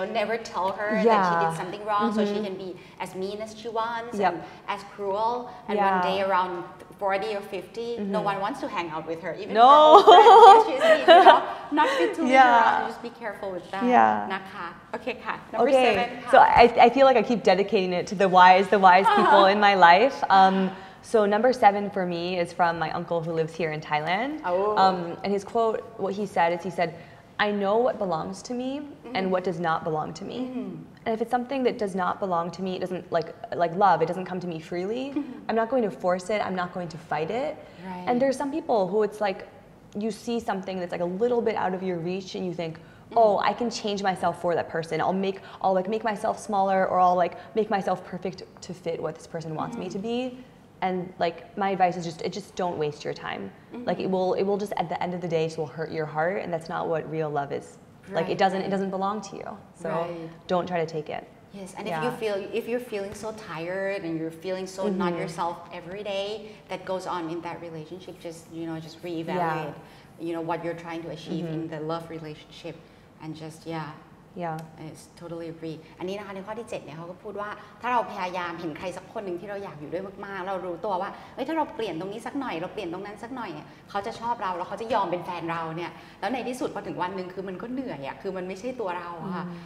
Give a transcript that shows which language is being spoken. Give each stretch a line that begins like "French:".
English: never tell her that she did something wrong so she can be as mean as she wants and as cruel and one day around 40 or 50 no one wants to hang out with her even her old friends she's mean not fit to be around just be careful with that
Thai: นะคะโอเคค่ะ
English: number 7 so I feel like I keep dedicating it to the wise people in my life So number 7 for me is from my uncle who lives here in Thailand. And his quote, what he said is he said, I know what belongs to me and what does not belong to me. And if it's something that does not belong to me, it doesn't like love, it doesn't come to me freely. I'm not going to force it. I'm not going to fight it. Right. And there's some people who it's like you see something that's like a little bit out of your reach and you think, oh, I can change myself for that person. I'll make myself smaller or I'll like make myself perfect to fit what this person wants me to be. And like my advice is just don't waste your time. Like it will just at the end of the day just will hurt your heart, and that's not what real love is. Like it doesn't belong to you. So don't try to take it. Yes, and if you're feeling so tired and you're feeling so not yourself every day that goes on in that relationship, just reevaluate what you're trying to achieve in the love relationship, and just It's totally agree
Thai: อันนี้นะคะในข้อที่7เนี่ยเขาก็พูดว่าถ้าเราพยายามเห็นใครสักคนหนึ่งที่เราอยากอยู่ด้วยมากๆเรารู้ตัวว่าถ้าเราเปลี่ยนตรงนี้สักหน่อยเราเปลี่ยนตรงนั้นสักหน่อยเนี่ยเขาจะชอบเราแล้วเขาจะยอมเป็นแฟนเราเนี่ยแล้วในที่สุดพอถึงวันหนึ่งคือมันก็เหนื่อยอ่ะคือมันไม่ใช่ตัวเราค่ะ